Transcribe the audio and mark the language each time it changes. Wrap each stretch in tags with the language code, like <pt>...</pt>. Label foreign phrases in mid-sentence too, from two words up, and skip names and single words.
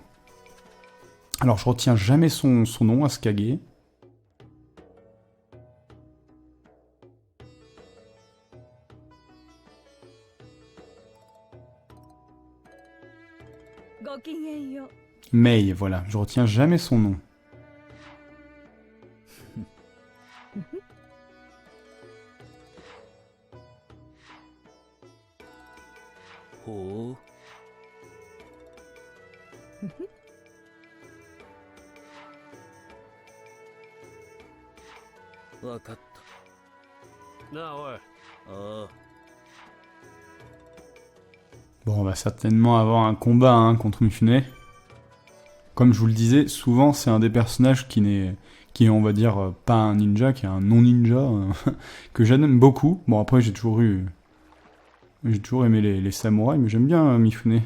<fr>Alors je retiens jamais son nom, Asukage. Mei, voilà, je retiens jamais son nom. Oh.</fr> <ja>わかったなあおい。ああ。</ja> <fr>Bon, on va certainement avoir un combat hein, contre Mifune. Comme je vous le disais, souvent c'est un des personnages qui est, on va dire, pas un ninja, qui est un non-ninja, que j'aime beaucoup. Bon, après, j'ai toujours aimé les samouraïs, mais j'aime bien Mifune.</fr>